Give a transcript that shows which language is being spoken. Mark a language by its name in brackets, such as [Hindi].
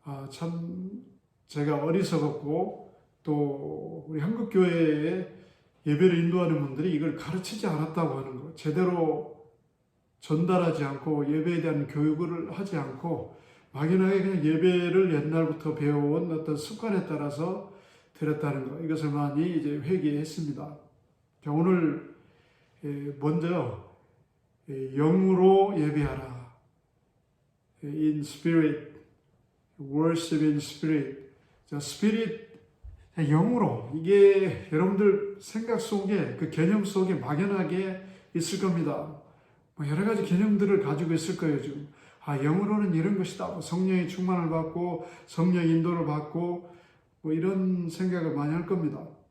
[Korean] 참 제가 어리석었고 또 우리 한국교회에 예배를 인도하는 분들이 이걸 가르치지 않았다고 하는 것, 제대로 전달하지 않고 예배에 대한 교육을 하지 않고 막연하게 그냥 예배를 옛날부터 배워온 어떤 습관에 따라서 드렸다는 것, 이것을 많이 이제 회개했습니다. 자, 오늘 먼저 영으로 예배하라. [English] In spirit, worship in spirit. [Korean] 자, spirit 영으로, 이게 여러분들 생각 속에 그 개념 속에 막연하게 있을 겁니다. 여러 가지 개념들을 가지고 있을 거예요. 지금 영으로는 이런 것이다. 성령의 충만을 받고 성령 인도를 받고 이런 생각을 많이 할 겁니다.